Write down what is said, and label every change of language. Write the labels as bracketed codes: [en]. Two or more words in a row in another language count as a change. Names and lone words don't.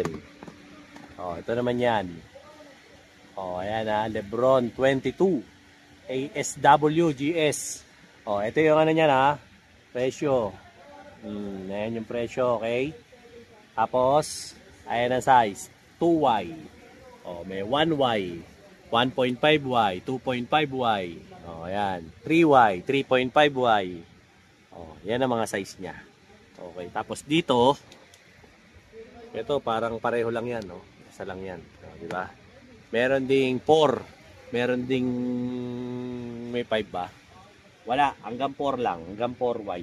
[tl] Ito naman yan. Ayan ha. Lebron 22. ASWGS. Ito yung ano niyan ha. Presyo. Ayan yung presyo. Okay. Tapos, ayan ang size. 2Y. May 1Y. 1.5Y. 2.5Y. Ayan. 3Y. 3.5Y. Yan ang mga size niya. Okay. Tapos dito, ito parang pareho lang yan. Isa lang yan. Diba? Meron ding 4. Meron ding may 5 ba? Wala. Hanggang 4 lang. Hanggang 4Y.